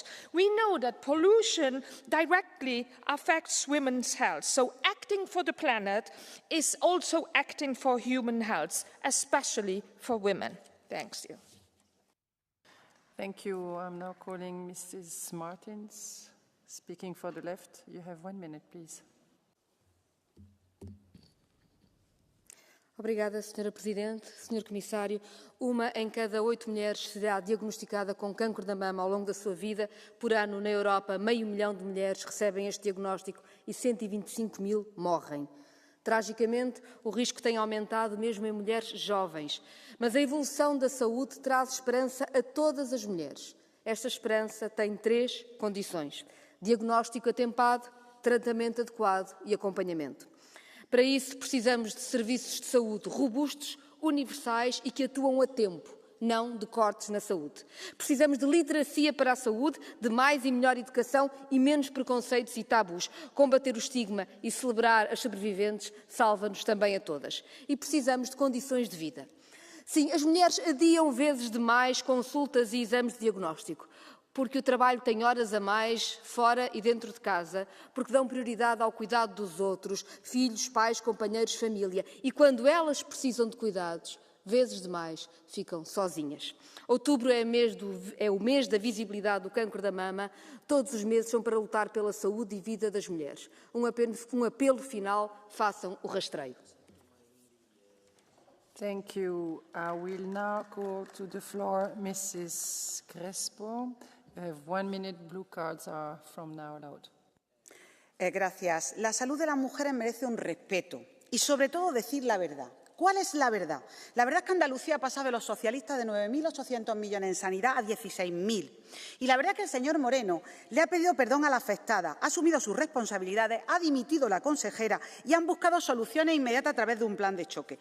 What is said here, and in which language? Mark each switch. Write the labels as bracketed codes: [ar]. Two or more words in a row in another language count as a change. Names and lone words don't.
[en] We know that pollution directly affects women's health, so acting for the planet is also acting for human health, especially for women. Thanks you. Thank you. I'm now calling Mrs. Martins, speaking for the left. You have 1 minute, please. [pt] Obrigada, Sra. Presidente. Sr. Comissário, 1 em cada 8 mulheres será diagnosticada com cancro da mama ao longo da sua vida. Por ano, na Europa, 500.000 de mulheres recebem este diagnóstico e 125.000 morrem. Tragicamente, o risco tem aumentado mesmo em mulheres jovens. Mas a evolução da saúde traz esperança a todas as mulheres. Esta esperança tem 3 condições: diagnóstico atempado, tratamento adequado e acompanhamento. Para isso, precisamos de serviços de saúde robustos, universais e que atuam a tempo, não de cortes na saúde. Precisamos de literacia para a saúde, de mais e melhor educação e menos preconceitos e tabus. Combater o estigma e celebrar as sobreviventes salva-nos também a todas. E precisamos de condições de vida. Sim, as mulheres adiam vezes demais consultas e exames de diagnóstico. porque o trabalho tem horas a mais, fora e dentro de casa, porque dão prioridade ao cuidado dos outros, filhos, pais, companheiros, família. E quando elas precisam de cuidados, vezes demais, ficam sozinhas. Outubro é o mês da visibilidade do cancro da mama. Todos os meses são para lutar pela saúde e vida das mulheres. Um apelo final, façam o rastreio. [en] Thank you. I will now go to the floor, Mrs. Crespo. You have 1 minute. Blue cards are from now allowed. [es] Gracias. La salud de las mujeres merece un respeto y, sobre todo, decir la verdad. ¿Cuál es la verdad? La verdad es que Andalucía ha pasado de los socialistas de 9.800 millones en sanidad a 16.000. Y la verdad es que el señor Moreno le ha pedido perdón a la afectada, ha asumido sus responsabilidades, ha dimitido la consejera y han buscado soluciones inmediatas a través de un plan de choque.